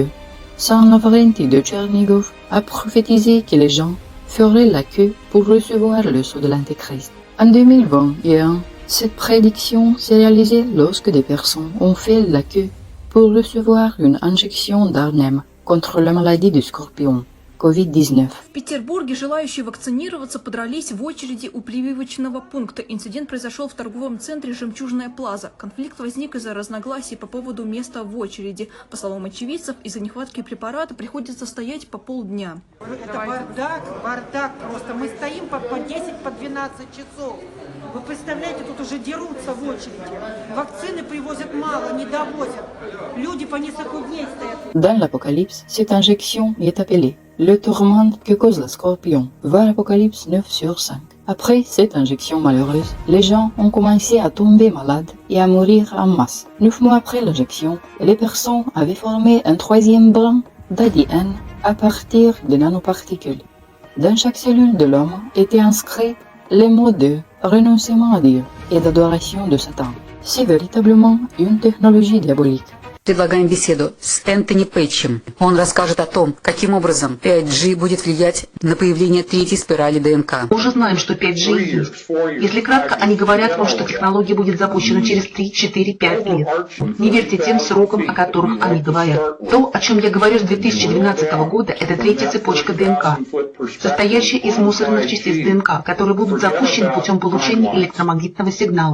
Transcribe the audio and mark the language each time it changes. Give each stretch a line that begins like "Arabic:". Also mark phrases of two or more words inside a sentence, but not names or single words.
French: Saint Lavrenti de Tchernigov a prophétisé que les gens feraient la queue pour recevoir le sceau de l'Antéchrist. En 2021, cette prédiction s'est réalisée lorsque des personnes ont fait la queue pour recevoir une injection d'arnhem contre la maladie du scorpion, COVID-19.
Russian: В Петербурге желающие вакцинироваться подрались в очереди у прививочного пункта. Инцидент произошел в торговом центре «Жемчужная Плаза». Конфликт возник из-за разногласий по поводу места в очереди. По словам очевидцев, из-за нехватки препарата приходится стоять по полдня. Это бардак просто. Мы стоим по 10, по 12 часов. Вы представляете, тут уже дерутся в очереди. Вакцины привозят мало, не довозят. Люди по несколько дней стоят.
French: Dans l'Apocalypse, cette injection est appelée le tourment que cause le scorpion, voir Apocalypse 9 sur 5. Après cette injection malheureuse, les gens ont commencé à tomber malades et à mourir en masse. 9 mois après l'injection, les personnes avaient formé un troisième brin d'ADN à partir de nanoparticules. Dans chaque cellule de l'homme étaient inscrits les mots de renoncement à Dieu et d'adoration de Satan. C'est véritablement une technologie diabolique.
Russian: Предлагаем беседу с Энтони Пэтчем. Он расскажет о том, каким образом 5G будет влиять на появление третьей спирали ДНК. Мы уже знаем, что 5G есть. Если кратко, они говорят вам, что технология будет запущена через 3, 4, 5 лет. Не верьте тем срокам, о которых они говорят. То, о чем я говорю с 2012 года, это третья цепочка ДНК, состоящая из мусорных частиц ДНК, которые будут запущены путем получения электромагнитного сигнала.